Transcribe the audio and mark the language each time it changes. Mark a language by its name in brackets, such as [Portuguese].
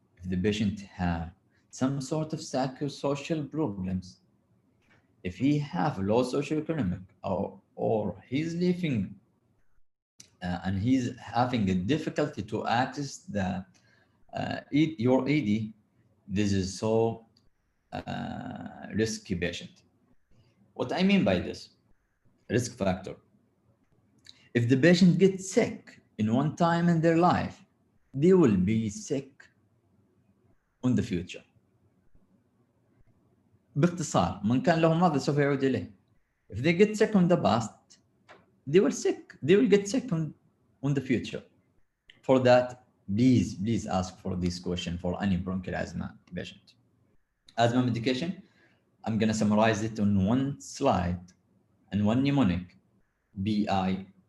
[English] If the patient have some sort of psychosocial problems, if he have low socioeconomic, or he's living and he's having a difficulty to access the your ED, this is so risky patient. What I mean by this risk factor, if the patient gets sick in one time in their life, they will be sick in the future. [Arabic] باختصار، من كان له ماضي سوف يعود إليه. [English] If they get sick in the past, they will get sick in the future. For that, please ask for this question for any bronchial asthma patient. Asthma medication, I'm gonna summarize it on one slide, and one mnemonic, BIOMES,